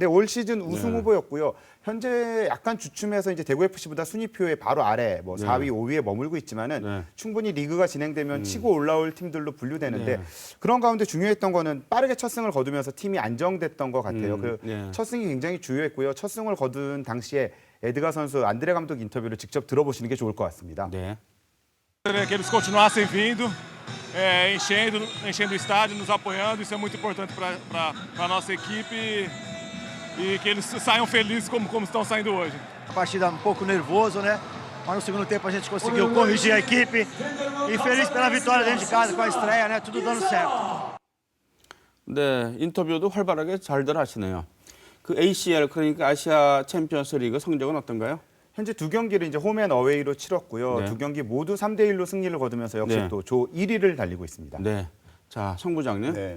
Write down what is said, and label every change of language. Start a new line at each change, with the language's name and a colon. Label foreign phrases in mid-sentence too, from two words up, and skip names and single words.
Korean: 네, 올 시즌 우승 후보였고요. 현재 약간 주춤해서 이제 대구FC보다 순위표의 바로 아래 뭐 4위, 5위에 머물고 있지만은 네. 충분히 리그가 진행되면 치고 올라올 팀들로 분류되는데 그런 가운데 중요했던 거는 빠르게 첫 승을 거두면서 팀이 안정됐던 것 같아요. 첫 승이 굉장히 주요했고요. 첫 승을 거둔 당시에 에드가 선수 안드레 감독 인터뷰를 직접 들어보시는 게 좋을 것 같습니다. 네.
Portuguese: Que eles continuassem vindo, enchendo o estádio, nos apoiando. Isso é muito importante para a nossa equipe e que eles saiam felizes como estão saindo hoje. A partida um pouco nervoso, né? Mas no segundo tempo a gente conseguiu corrigir a equipe e feliz pela vitória dentro de casa com a estreia, né? Tudo dando certo.
Korean: 네, 인터뷰도 활발하게 잘들 하시네요. 그 ACL 그러니까 아시아 챔피언스 리그 성적은 어떤가요? 현재 두 경기를 이제 홈앤 어웨이로 치렀고요. 네. 두 경기 모두 3대1로 승리를 거두면서 역시 네. 또 조 1위를 달리고 있습니다. 네. 자, 성 부장님. 네.